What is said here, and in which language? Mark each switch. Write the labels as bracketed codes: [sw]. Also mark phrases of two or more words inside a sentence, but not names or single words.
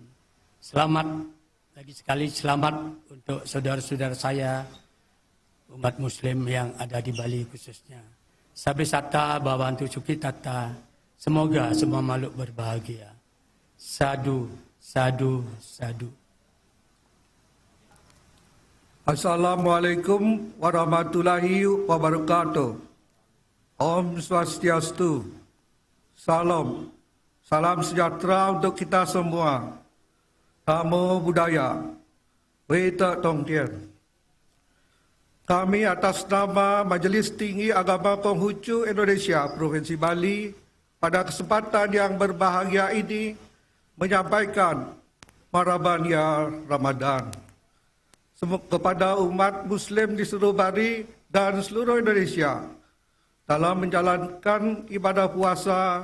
[id] Selamat, lagi sekali selamat untuk saudara-saudara saya umat muslim yang ada di Bali khususnya. [sa] Sabesata Bhavantu Sukhitata, [id] semoga semua makhluk berbahagia. [sa] Sadu, sadu, sadu. [ar] Assalamualaikum warahmatullahi wabarakatuh. [ban] Om Swastiastu. Salam. [id] Salam sejahtera untuk kita semua. [pi] Namo Buddhaya. Wita Tongtian. [id] Kami atas nama Majelis Tinggi Agama Konghucu Indonesia Provinsi Bali pada kesempatan yang berbahagia ini menyampaikan [ar] Marhaban ya Ramadan [id] kepada umat muslim di seluruh Bali dan seluruh Indonesia dalam menjalankan ibadah puasa.